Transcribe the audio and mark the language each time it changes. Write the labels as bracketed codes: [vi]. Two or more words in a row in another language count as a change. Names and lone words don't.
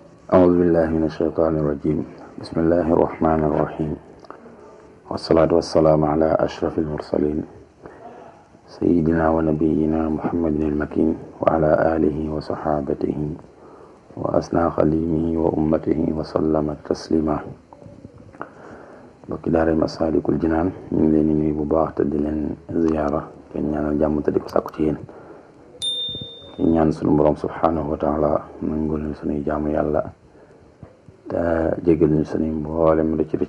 [ar] أعوذ بالله من الشيطان الرجيم. بسم الله الرحمن الرحيم، والصلاة والسلام على أشرف المرسلين سيدنا ونبينا محمد المكين وعلى آله وصحابته وأسنى خليمه وأمته وسلم تسليما. [wo] bokki daara Masaalikul Jinaan ñu ngi leen di nuyu bu baax te di leen ziyaara te ñaanal jàmm te di ko sàkku ci yéen. ci ñaan sunu borom [ar] سبحانه وتعالى [wo] nangul ñu sunuy jaamu yàlla te jégal ñu sunuy mboolem rëcc rëcc.